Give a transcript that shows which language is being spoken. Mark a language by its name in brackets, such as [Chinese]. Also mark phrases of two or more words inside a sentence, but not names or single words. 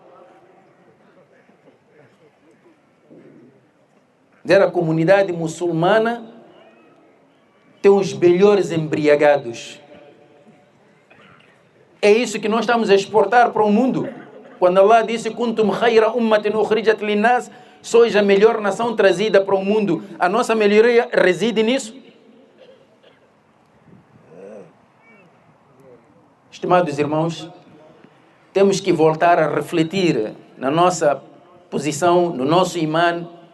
[Portuguese] A comunidade muçulmana tem os melhores embriagados. É isso que nós estamos a exportar para o mundo. Quando Allah disse, [Arabic] كنتم خير أمة أخرجت للناس, [Portuguese] sois a melhor nação trazida para o mundo. A nossa melhoria reside nisso. Estimados irmãos, temos que voltar a refletir na nossa posição, no nosso imã.